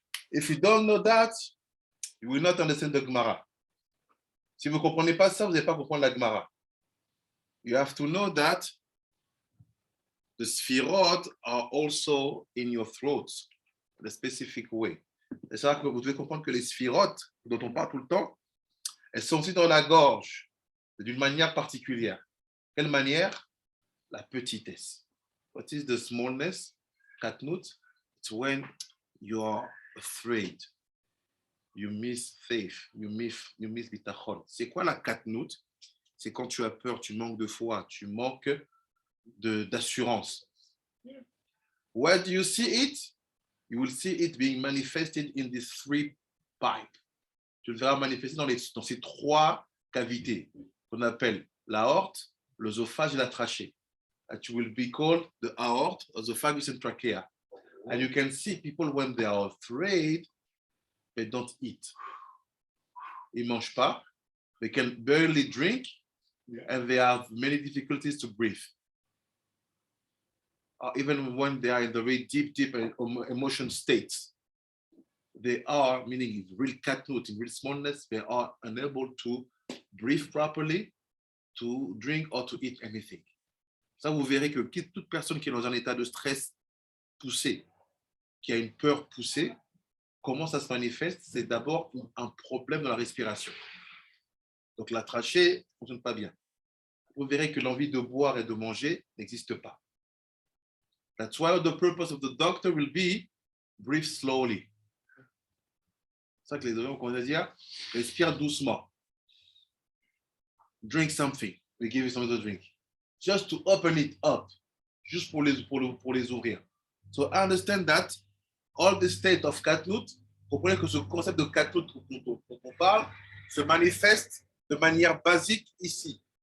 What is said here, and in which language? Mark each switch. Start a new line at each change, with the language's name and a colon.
English: If you don't know that, you will not understand the Gemara.
French: Si vous ne comprenez pas ça, vous n'allez pas comprendre la Gemara.
English: You have to know that the sphirot are also in your throat, in a specific way.
French: C'est ça que vous devez comprendre que les sphirotes, dont on parle tout le temps, elles sont aussi dans la gorge, d'une manière particulière. Quelle manière? La petitesse.
English: What is the smallness? Katnut, it's when you are afraid. You miss faith. You miss bitachon.
French: C'est quoi la katnut? C'est quand tu as peur, tu manques de foi, tu manques d'assurance.
English: Where do you see it? You will see it being manifested in these three pipes.
French: Tu le verras manifester dans ces trois cavités qu'on appelle l'aorte, l'œsophage et la trachée.
English: That will be called the aorta, esophagus, and trachea. And you can see people when they are afraid, they don't eat.
French: Ils ne mangent pas.
English: They can barely drink, and they have many difficulties to breathe. Even when they are in the very deep emotion states, they are, meaning in real katnut, in real smallness, they are unable to breathe properly, to drink or to eat anything.
French: Ça, vous verrez que toute personne qui est dans un état de stress poussé, qui a une peur poussée, comment ça se manifeste? C'est d'abord un problème dans la respiration. Donc la trachée ne fonctionne pas bien. Vous verrez que l'envie de boire et de manger n'existe pas.
English: That's why the purpose of the doctor will be breathe slowly.
French: C'est ça que les gens vont dire, respire doucement.
English: Drink something. We give you something to drink. Just to open it up.
French: Juste pour les ouvrir.
English: So I understand that all the state of katnut,
French: comprenez que ce concept de katnut dont on parle se manifeste de manière basique ici.